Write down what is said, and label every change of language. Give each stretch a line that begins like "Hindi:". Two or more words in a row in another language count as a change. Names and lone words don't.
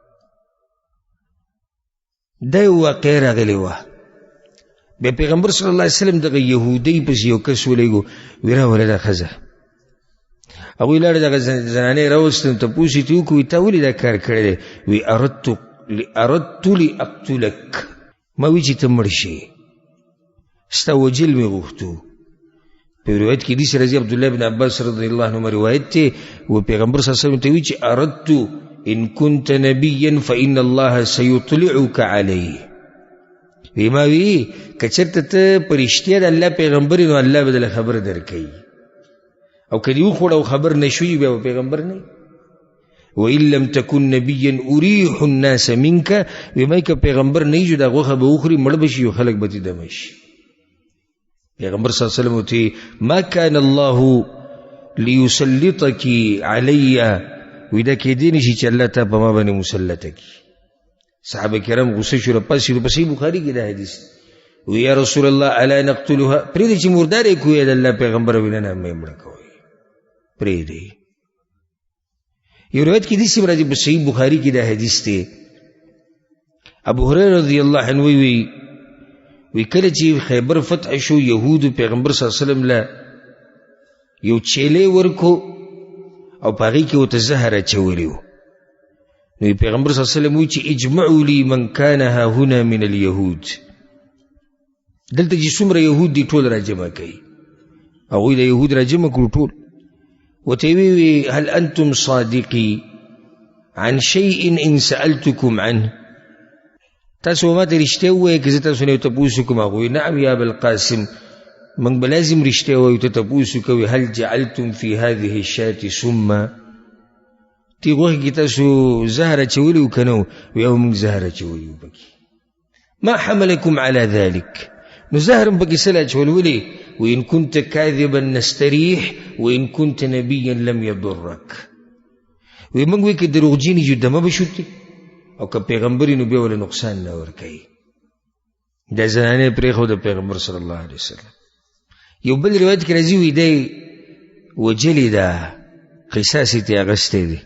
Pashto: دا یو واقعه راغلې وه بیا پیغمبر
Arabic: صلی الله علیه وسلم
Pashto: دغه یهودۍ پسې یو کس ولېږو وی راوله دا ښځه هغوی لاړې دغه زنانې راوستل تپوس یې ترې وکړو تا ولې دا کار کړی دی وی
Arabic: اردت لاقتلک
Pashto: ما وی چې ته مړ شې ستا وجل مې غوښتو په روایت کې داسې راځي عبدالله بن عباس
Arabic: رضی الله عنهما
Pashto: روایت دی و پیغمبر
Arabic: صلی الله علیه وسلم
Pashto: ته وی چې
Arabic: اردت ان كنت نبیا فإن الله سيطلعك عليه
Pashto: وی ما وی که چېرته ته په رښتیا د الله پیغمبر نو الله به دله خبر درکوي او که دې وخوړه او خبر نه شوي بیا به پیغمبر نه
Arabic: وإن لم تكن نبيا أريح الناس منك وما
Pashto: که پیغمبر نه جو دا غوښه به وخوري مړ به شي او خلک به دې دمه شي پیغمبر
Arabic: صلی الله علیه وسلم
Pashto: ورته
Arabic: ما كان الله ليسلطك علي
Pashto: وی دا کېدی نه شي چې الله ته په ما باندې مسلطه کړي صحابه کرام غوسه شو راپسې بخاري کې دا حدیث وی
Arabic: یا رسول الله الا نقتلها
Pashto: پرېږدئ چې مردار یې کړو د الله پیغمبر ویل نه مې مړه کوئ پرېږدئ یو روایت کې داسې راځي په صحیح بخاري کې دا حدیث دی ابو هريره
Arabic: رضی الله عنه
Pashto: وی کله چې خیبر فتح شو یهودو پیغمبر
Arabic: صلی الله علیه
Pashto: وسلم له یو چیلې ورکو او په هغې کې ورته زهر اچولی و نو پیغمبر صلی الله علیه وسلم وی چې
Arabic: اجمعوا لي من كان هاهنا من اليهود
Pashto: دلته چې څومره یهود دي ټول راجمع کوي هغوی د یهود راجمع کړو ټول ورته وی
Arabic: هل انتم صادقي عن شيء ان سألتكم عنه
Pashto: تاسو ما ته رښتیا ووایئ که زه تاسو نه یو تپوس وکړم هغوی
Arabic: نعم یا ابوالقاسم
Pashto: موږ به لازم رښتیا ووایو ته تپوس وکوي
Arabic: هل جعلتم في هذه الشاة سما
Pashto: دې غوښې کې تاسو زهر اچولی و که نه وی او موږ زهر اچولی و پکې
Arabic: ما حملكم على ذلك
Pashto: نو زهر هم پکې څه اچول ولې
Arabic: وإن كنت كاذبا نستريح وإن كنت نبيا لم يضرك
Pashto: وی موږ وی که دروغجن یو دمه به شوتې او که پیغمبر نو بیا وله نقصان نه ورکوي دا زنانې پرېښوده پیغمبر
Arabic: صلی الله علیه وسلم
Pashto: یو بل روایت کې راځي وي دی وجلې ده قصاص یې ترې اخیستی دی.